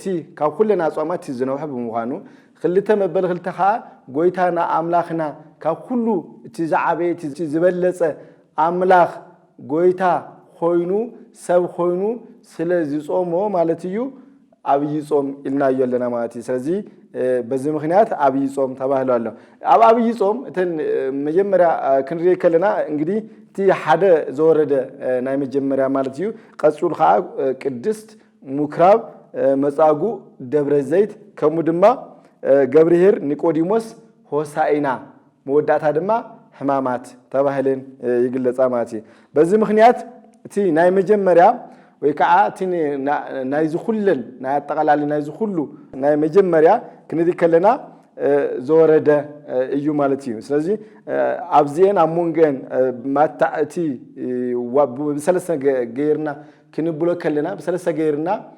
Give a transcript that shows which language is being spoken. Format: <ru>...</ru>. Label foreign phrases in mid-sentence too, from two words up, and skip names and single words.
<ti>ካብ ኩለን አጽዋማት ዝነውሐ ብምዃኑ ክልተ መበል ክልተ ኻ ጎይታና አምላኽና ካብ ሁሉ እቲ ዝዓበየ እቲ ዝበለጸ አምላኽ ጎይታ ኮይኑ ሰብ ኮይኑ ስለዚ ጾሞ ማለት እዩ አብይ ጾም ኢልናዮ ኣለና ማለት እዩ</ti> <am>ስለዚህ በዚህ ምክንያት</am> <ti>አብይ ጾም ተባህሎ ኣሎ አብይ ጾም እተን መጀመሪያ ክንሪኢ ከለና እንግዲህ እቲ ሓደ ዘወረደ ናይ መጀመሪያ ማለት እዩ ቀጽሉ ኻ ቅድስት ሙክራብ መጻጉ ደብረ ዘይት ከሙ ድማ ገብርሄር ኒቆዲሞስ ሆሳኢና መወዳእታ ድማ ሕማማት ተባህለን ይግለጻ ማለት እዩ</ti> <am>በዚህ ምክንያት</am> <ti>እቲ ናይ መጀመሪያ ወይ ከዓ እቲ ናይ ዝኹለን ናይ አጠቃላይ ናይ ዝኹሉ ናይ መጀመሪያ ክንዲ ከለና ዘወረደ እዩ ማለት እዩ ስለዚህ ኣብዚን አሞንገን ማታእቲ በሰለሰ ገይርና ክንብሎ ከለና በሰለሰ ገይርና</ti>